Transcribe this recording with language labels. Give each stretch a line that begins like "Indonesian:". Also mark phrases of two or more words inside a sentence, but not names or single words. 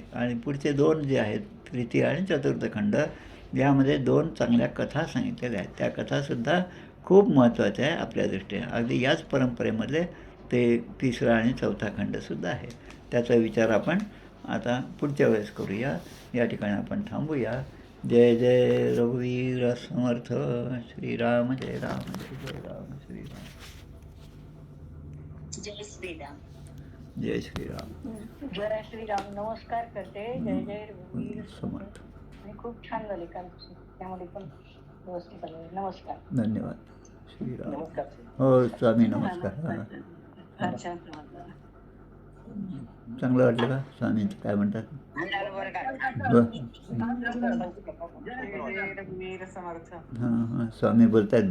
Marathi: आणि पुढचे 2 जे आहेत तृतीय आणि चतुर्थ खंड, यामध्ये 2 चांगल्या कथा सांगितलेल्या आहेत. त्या कथासुद्धा खूप महत्त्वाच्या आहे आपल्या दृष्टीने. अगदी याच परंपरेमधले ते 3रा आणि 4था खंडसुद्धा आहे. त्याचा विचार आपण आता पुढच्या वेळेस करूया. या ठिकाणी आपण थांबूया. जय जय रघुवीर समर्थ. श्रीराम जय राम जय जय राम श्रीराम. जय श्रीराम. जय श्रीराम. जय श्रीराम. नमस्कार करते. जय जय रघुवीर समर्थ. आणि खूप छान झाले कालपासून, त्यामध्ये पण व्यवस्थित आले. नमस्कार. धन्यवाद. श्रीराम. नमस्कार. हो स्वामी नमस्कार. हां अच्छा. चांगलं वाटलं का? स्वामींचं काय म्हणतात? हां हां स्वामी बोलत आहेत.